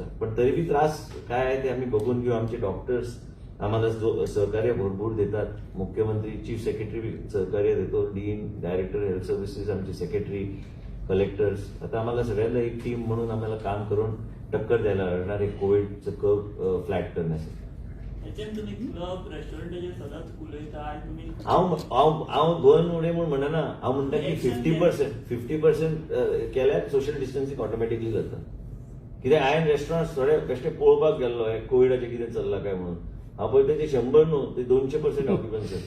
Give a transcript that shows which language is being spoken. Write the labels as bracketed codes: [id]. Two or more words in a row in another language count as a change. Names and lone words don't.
[mr] पण तरी बी त्रास काय आहे ते आम्ही बघून घेऊ. आमचे डॉक्टर्स आम्हाला जो सहकार्य भरपूर देतात. मुख्यमंत्री, [en] chief secretary [mr] सहकार्य देतो, डीन, [en] director health services, [mr] आमचे सेक्रेटरी, कलेक्टर्स. आता आम्हाला सगळ्यांना एक टीम म्हणून आम्हाला काम करून टक्कर द्यायला लागणार आहे कोविडचं [en] curve flat [mr] करण्यासाठी. [kok] तुम्ही क्लब रेस्टॉरंटाचे सदांच उलयता आनी तुमी हांव बंद उडे म्हूण म्हणना. हांव म्हणटा की 50% केल्यार [en] social distancing automatically [kok] जाता. कित्याक हांवें रेस्टॉरंट थोडे बेश्टे पळोवपाक गेल्लो कोविडाचें कितें चल्लां काय म्हणून. हांव पळयता ते 100 न्हू, ते 200% ऑक्युपन्सी आसता.